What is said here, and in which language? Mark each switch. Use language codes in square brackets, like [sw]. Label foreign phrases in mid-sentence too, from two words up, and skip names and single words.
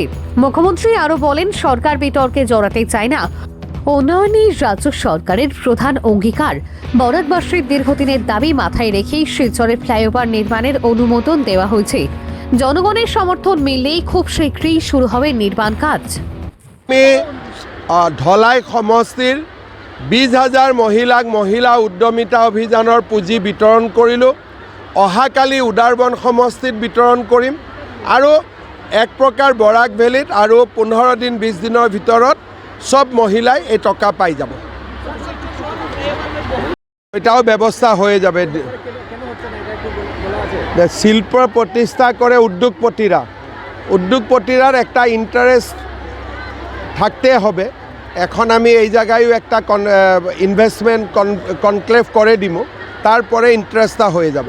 [bn] মুখ্যমন্ত্রী আরও বলেন, সরকার বিতর্কে জড়াতে চায় না, উন্নয়নই রাজ্য সরকারের প্রধান অঙ্গীকার। বরাকবাসীর দীর্ঘদিনের দাবি মাথায় রেখেই শিলচরের ফ্লাইওভার নির্মাণের অনুমোদন দেওয়া হয়েছে। জনগণের সমর্থন মিললেই খুব শীঘ্রই শুরু হবে নির্মাণ কাজ। [as] আমি ধলাই সমষ্টিৰ 20,000 মহিলাক মহিলা উদ্যমিতা অভিযানৰ পুঁজি বিতৰণ কৰিলোঁ। অহাকালি উদাৰবন সমষ্টিত বিতৰণ কৰিম আৰু এক প্ৰকাৰ বৰাক ভেলীত আৰু 15 দিন 20 দিনৰ ভিতৰত সব মহিলাই এই টকা পাই যাব। [bn] এটাও ব্যবস্থা হয়ে যাবে। শিল্প প্রতিষ্ঠা করে উদ্যোগপতিরার একটা ইন্টারেস্ট থাকতে হবে। এখন আমি এই জায়গায়ও একটা [en] investment conclave [bn] করে দিব, তারপরে ইন্টারেস্টটা হয়ে যাবে।